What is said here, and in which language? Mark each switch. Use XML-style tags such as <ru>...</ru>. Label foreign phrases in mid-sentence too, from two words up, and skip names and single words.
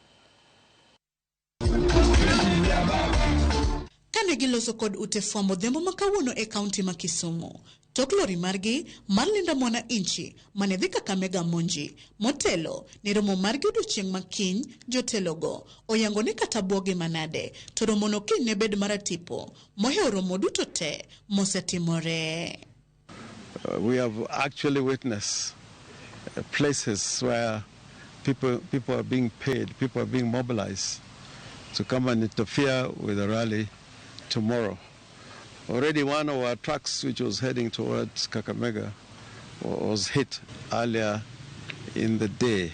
<luo>Kane giloso kod ute fwambo dhiambo makawuono e kaunti ma Kisumu, tok lori margi mar Linda Mwananchi mane dhi Kakamega monji motelo ni romo margi odiochieng' makiny jotelogo oyango ni kata buogi manade to romono kiny ne bed maratipo moheo romo duto te mosetimore.</luo> <en>We have actually witnessed places where people are being paid, people are being mobilized to come and interfere with the rally tomorrow. Already one of our trucks which was heading towards Kakamega was hit earlier in the day.</en>